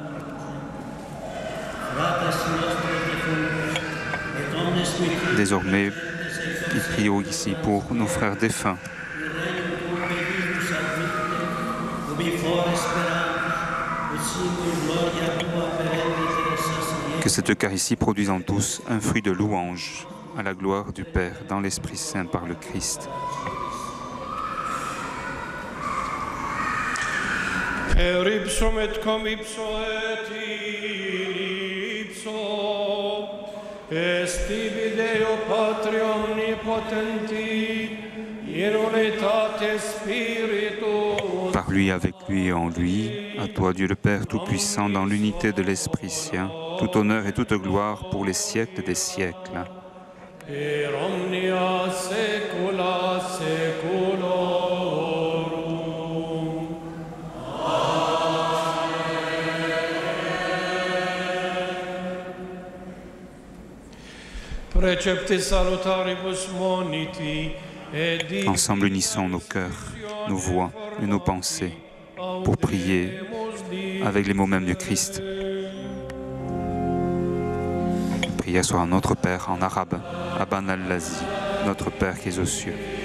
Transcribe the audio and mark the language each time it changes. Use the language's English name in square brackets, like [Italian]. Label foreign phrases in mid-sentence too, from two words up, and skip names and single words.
[French] Désormais, il prie ici pour nos frères défunts. Que cette Eucharistie produise en tous un fruit de louange à la gloire du Père dans l'Esprit Saint par le Christ. [Latin] Per ipsum et cum ipso et in ipso est ibi Deo Patri omnipotenti in unitate Spiritus [French] lui, avec lui et en lui, à toi Dieu le Père Tout-Puissant, dans l'unité de l'Esprit Saint, tout honneur et toute gloire pour les siècles des siècles. [Latin] Per omnia saecula saeculorum. Preceptis salutaribus moniti. [French] Ensemble, unissons nos cœurs, nos voix et nos pensées pour prier avec les mots mêmes du Christ. Prière soit à notre Père en arabe, [Arabic] أبانا الذي, [French] notre Père qui est aux cieux.